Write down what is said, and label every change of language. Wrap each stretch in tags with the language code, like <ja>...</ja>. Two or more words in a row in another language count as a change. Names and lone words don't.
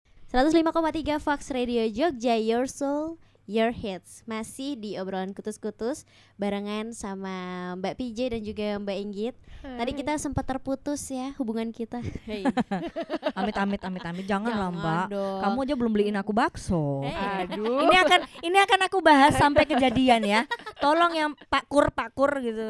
<id>105,3 Fox Radio Jogja,</id> <en>Your Soul, Your Hits.</en> <id>Masih di obrolan kutus-kutus barengan sama Mbak PJ dan juga Mbak Inggit. Tadi kita sempat terputus ya hubungan kita. Hey. Amit. Jangan lah Mbak. dong. Kamu aja belum beliin aku bakso. Aduh. Ini akan aku bahas sampai kejadian ya. Tolong yang Pak Kur gitu.</id>